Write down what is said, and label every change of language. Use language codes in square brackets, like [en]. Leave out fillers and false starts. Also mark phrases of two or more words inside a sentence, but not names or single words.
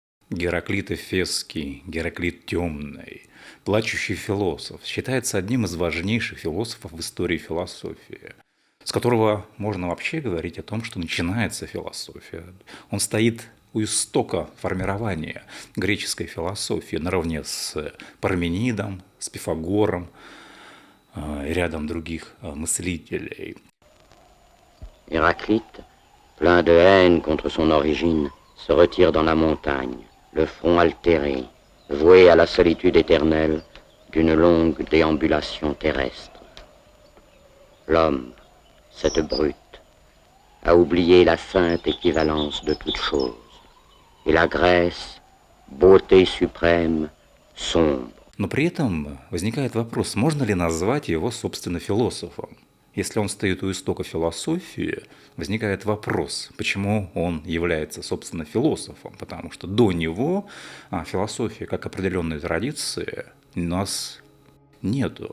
[ru] Гераклит Эфесский, Гераклит Темный, плачущий философ, считается одним из важнейших философов в истории философии, с которого можно вообще говорить о том, что начинается философия. Он стоит у истока формирования греческой философии наравне с Парменидом, с Пифагором и рядом других мыслителей. [fr] Héraclite, plein de haine contre son origine, se retire dans la montagne, le front altéré, voué à la solitude éternelle d'une longue déambulation terrestre. L'homme, cette brute, a oublié la sainte équivalence de toute chose, et la Grèce, beauté suprême, sombre. [ru] Но при этом возникает вопрос, можно ли назвать его, собственно, философом? Если он стоит у истока философии, возникает вопрос, почему он является, собственно, философом, потому что до него философия как определенной традиции у нас нету.